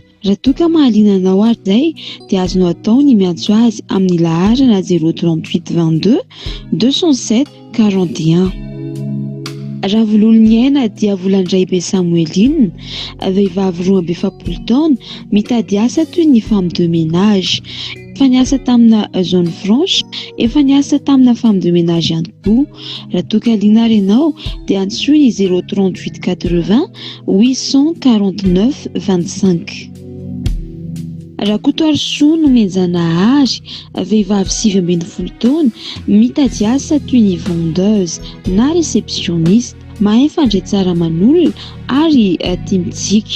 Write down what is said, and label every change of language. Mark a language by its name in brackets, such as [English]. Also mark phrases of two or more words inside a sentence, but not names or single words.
[Malagasy] Raha toka mahaliana anao ary zay dia azonao atao ny miantso azy amin'ny laharana 038 22 207 41. Raha vololo miaina dia Volandray be Samueline, vehivavy 12 taona, mitady asa toy ny [French] femme de ménage. [Malagasy] Efa niasa tamina [French] zone franche, [Malagasy] efa niasa tamina [French] femme de ménage [Malagasy] ihany koa. Raha toka liana renao dia antsoiny 038 80 849 25. Raha Kotoarisoa no menjana ary, vehivavy 7 taona, mitady asa toy ny vendeuse na réceptionniste, mahay fandray tsara manolona ary tia mitsiky.